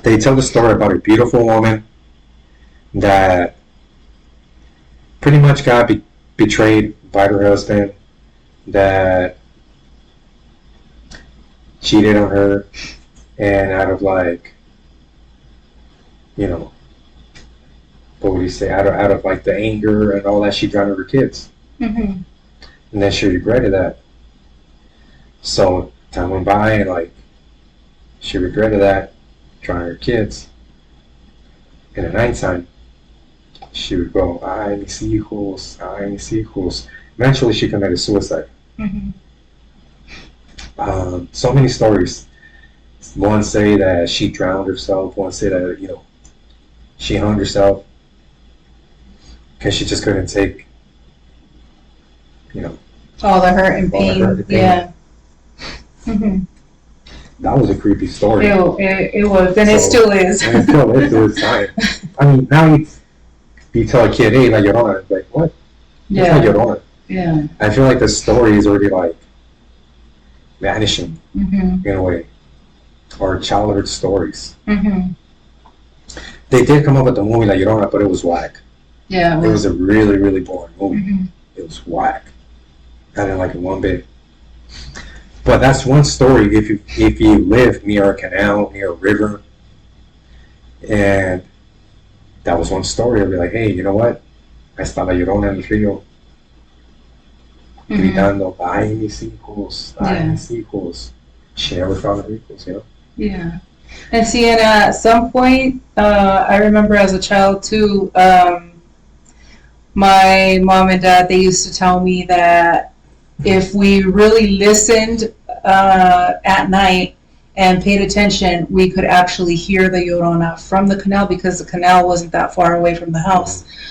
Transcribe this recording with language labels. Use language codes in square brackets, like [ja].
[en] They tell the story about a beautiful woman that pretty much got betrayed by her husband, that cheated on her, and out of like, what would you say, out of like the anger and all that, she drowned her kids. Mm-hmm. And then she regretted that. So time went by, and like she regretted that, drowning her kids. In the nighttime, she would go, [es] ay, mis hijos, ay, mis hijos. [en] Eventually, she committed suicide. Mm-hmm. So many stories. One say that she drowned herself. One say that, she hung herself because she just couldn't take, All the hurt and all the pain. hurt and pain. Yeah. Mm-hmm. That was a creepy story. It was, and it So- still is. And it still is to this time. I mean, now you tell a kid, hey, La Llorona, it's like, what? It's La Yeah. Llorona. Yeah. I feel like the story is already like vanishing Mm-hmm. in a way, or childhood stories. Mm-hmm. They did come up with the movie La Llorona, but it was whack. Yeah. It was a really, really boring movie. Mm-hmm. It was whack. I didn't like it one bit. But that's one story. If you live near a canal, near a river, and that was one story, I'd be like, hey, you know what? [es] Ahí está la Llorona en el río, gritando, ay, mis hijos, ay, [en] Yeah. [es] mis hijos. [en] She never found her hijos, you know? Yeah. And see, and at some point, I remember as a child too, my mom and dad, they used to tell me that if we really listened at night and paid attention, we could actually hear the Llorona from the canal because the canal wasn't that far away from the house.